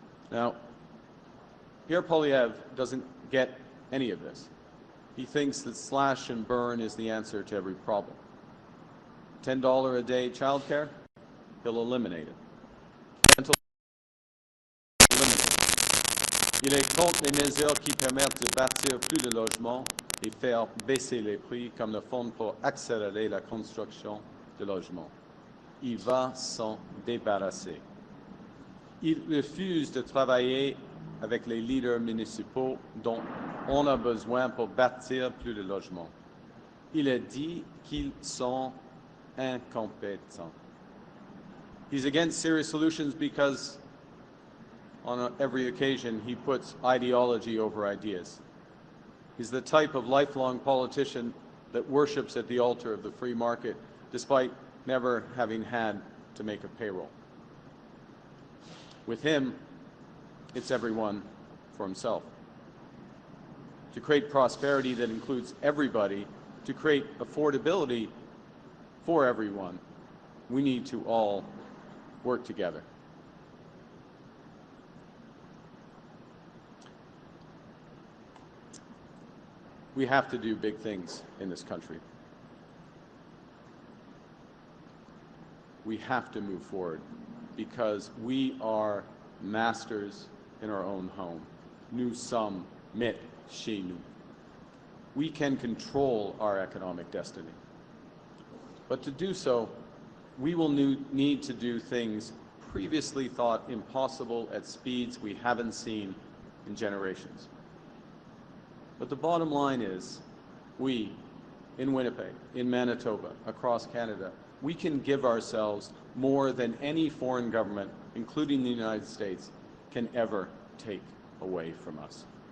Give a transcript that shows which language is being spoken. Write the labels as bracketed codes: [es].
[en] Now, Pierre Poilievre doesn't get any of this. He thinks that slash and burn is the answer to every problem. $10 a day childcare, he'll eliminate it. Rental, eliminate it. [fr] Il est contre les mesures qui permettent de bâtir plus de logements et faire baisser les prix, comme le fonds pour accélérer la construction de logements. Il va s'en débarrasser. Il refuse de travailler avec les leaders municipaux dont on a besoin pour bâtir plus de logements. Il a dit qu'ils sont incompétents. [en] He's against serious solutions because on every occasion he puts ideology over ideas. He's the type of lifelong politician that worships at the altar of the free market despite never having had to make a payroll. With him, it's everyone for himself. To create prosperity that includes everybody, to create affordability for everyone, we need to all work together. We have to do big things in this country. We have to move forward because we are masters in our own home. [fr] Nous sommes maîtres chez nous. [en] We can control our economic destiny. But to do so, we will need to do things previously thought impossible at speeds we haven't seen in generations. But the bottom line is, we, in Winnipeg, in Manitoba, across Canada, we can give ourselves more than any foreign government, including the United States, can ever take away from us.